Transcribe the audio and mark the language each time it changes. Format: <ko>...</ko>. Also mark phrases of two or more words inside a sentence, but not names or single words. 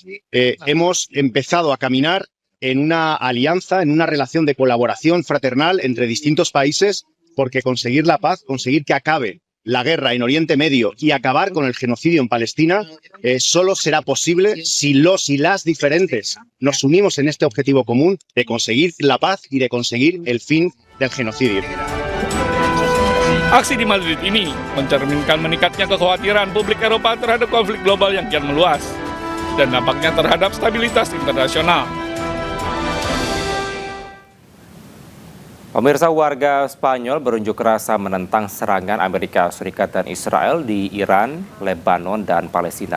<es>Hemos empezado a caminar en una alianza, en una relación de colaboración fraternal entre distintos países, porque conseguir la paz, conseguir que acabe la guerra en Oriente Medio y acabar con el genocidio en Palestina solo será posible si los y las diferentes nos unimos en este objetivo común de conseguir la paz y de conseguir el fin del genocidio.</es> <id>Aksi di Madrid ini mencerminkan meningkatnya kekhawatiran publik Eropa terhadap konflik global yang kian meluas dan dampaknya terhadap stabilitas internasional. Pemirsa, warga Spanyol berunjuk rasa menentang serangan Amerika Serikat dan Israel di Iran, Lebanon, dan Palestina.</id>